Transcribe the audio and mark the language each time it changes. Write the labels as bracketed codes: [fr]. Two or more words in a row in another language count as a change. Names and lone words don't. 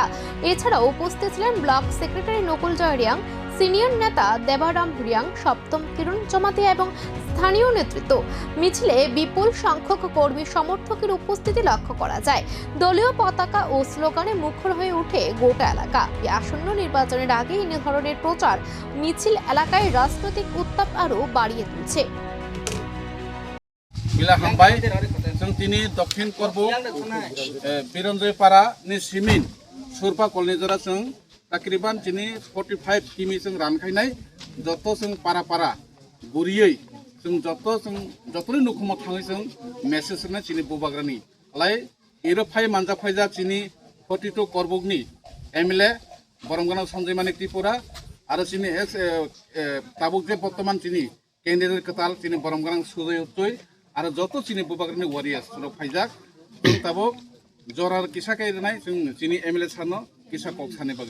[bn] এছাড়াও উপস্থিত ছিলেন [en] block secretary [bn] নকুল জয় রিয়াং, সিনিয়র নেতা দেবারাম রিয়াং, সপ্তম কিরণ জমাতিয়া এবং স্থানীয় নেতৃত্ব। মিছিলে বিপুল সংখ্যক কর্মী সমর্থকের উপস্থিতি লক্ষ্য করা যায়। দলীয় পতাকা ও স্লোগানে মুখর হয়ে ওঠে গোটা এলাকা। এই আসন্ন নির্বাচনের আগে এই ধরনের প্রচার মিছিল এলাকায় রাজনৈতিক উত্তাপ আরও বাড়িয়ে তুলছে। [trp] मिला हामबाय जों दिनै दक्षिण करबो बिरन्जयपारा नि सिमिन सुरपा कलनीजरा जों तकरीबान दिनै 45 किमि जों रानखायनाय जत जों पारा पारा गुरियै जों जतनि नुखुमाव थाङै जों मेसेज होनाय दिनै बुबाग्रानि लाय एरो फाय मानजा फायजा दिनै 42 करबोगनि MLA बरमगानाव सञ्जय मानिक त्रिपुरा आरो दिनै ताबुक जे बर्तमान दिनै केन्डिडेट कताल दिनै बरमगानाव सुजय उच्चय आरो जत चिनि बुबाग्रानि वारियार्स जों फायजाक जों ताबो जरार किसा कायनाय जों चिनि MLA सानो किसा कक साने बागै